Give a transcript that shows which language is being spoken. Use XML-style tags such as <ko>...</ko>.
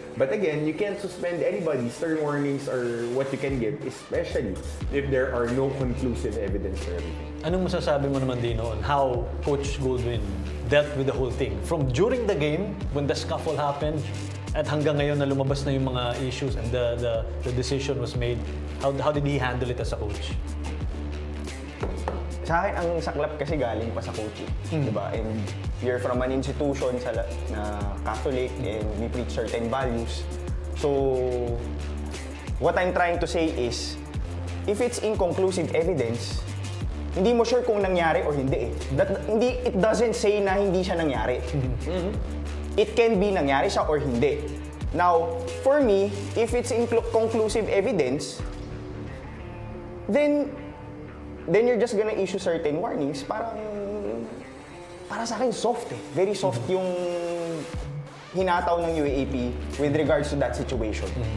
<en>But again, you can't suspend anybody. Stern warnings are what you can give, especially if there are no conclusive evidence for everything.</en> <tl>Anong masasabi mo naman,</tl> <en>Dino, on how Coach Goldwyn dealt with the whole thing? From during the game, when the scuffle happened,</en> <tl>at hanggang ngayon na lumabas na yung mga issues</tl> <en>and the decision was made, how did he handle it as a coach?</en> <tl>Sa akin, ang saklap kasi galing pa sa coaching. Diba?</tl> <en>And you're from an institution na Catholic and we preach certain values. So, what I'm trying to say is, if it's inconclusive evidence,</en> <tl>hindi mo sure kung nangyari or hindi eh.</tl> <en>It doesn't say na hindi siya nangyari. It can be nangyari siya or hindi. Now, for me, if it's conclusive evidence, then you're just gonna issue certain warnings.</en> <tl>Para sa akin, soft eh. Very soft yung hinataw ng UAAP</tl> <en>with regards to that situation.</en>